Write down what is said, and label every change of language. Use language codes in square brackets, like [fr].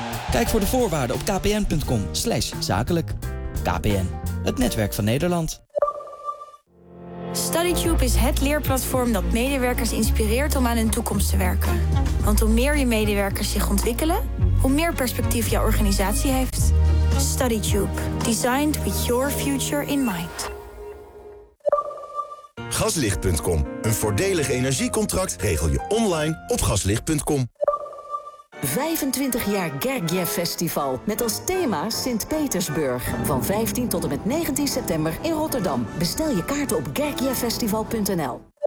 [nl] Kijk voor de voorwaarden op kpn.com/zakelijk. KPN, het netwerk van Nederland. StudyTube is het leerplatform dat medewerkers inspireert om aan hun toekomst te werken. Want hoe meer je medewerkers zich ontwikkelen, hoe meer perspectief jouw organisatie heeft. [en] StudyTube, designed with your future in mind. [nl] Gaslicht.com, een voordelig energiecontract regel je online op gaslicht.com. 25 jaar Gergiev Festival, met als thema Sint-Petersburg. Van 15 tot en met 19 september in Rotterdam. Bestel je kaarten op gergievfestival.nl.